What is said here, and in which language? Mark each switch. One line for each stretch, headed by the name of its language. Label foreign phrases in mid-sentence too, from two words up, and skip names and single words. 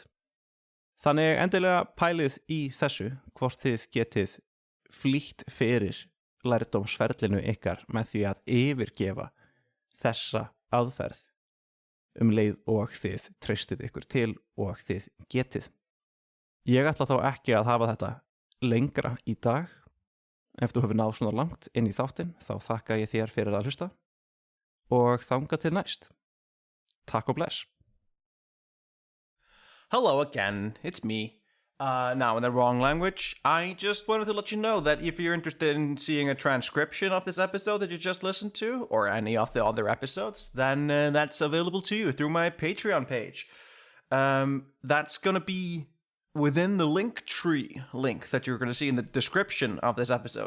Icelandic: Þannig endilega pælið í þessu hvort þið getið flýtt fyrir lærdómsferlinu ykkar með því að yfirgefa þessa aðferð leið og þið treystið ykkur til og þið getið. Ég ætla þá ekki að hafa þetta lengra í dag. Ef þú hefur náð svona langt inn í þáttinn, þá þakka ég þér fyrir að hlusta og þangað til næst. Takk og bless.
English: Hello again, it's me. Now, in the wrong language, I just wanted to let you know that if you're interested in seeing a transcription of this episode that you just listened to, or any of the other episodes, then that's available to you through my Patreon page. That's going to be within the Linktree link that you're going to see in the description of this episode.